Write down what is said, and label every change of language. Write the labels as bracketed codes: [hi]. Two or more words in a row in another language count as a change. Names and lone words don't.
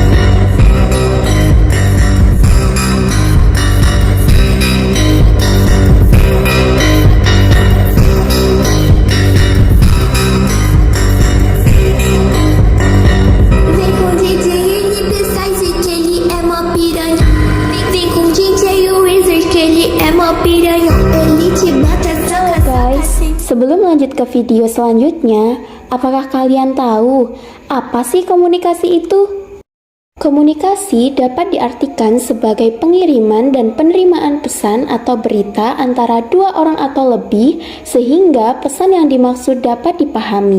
[pt] Vem com o DJ, ele Pessoas que ele é mó piranha. Vem com o DJ Wizard que ele é mó piranha. Ele te bota [id] Halo guys, sebelum lanjut ke video selanjutnya, apakah kalian tahu apa sih komunikasi itu? Komunikasi dapat diartikan sebagai pengiriman dan penerimaan pesan atau berita antara dua orang atau lebih sehingga pesan yang dimaksud dapat dipahami.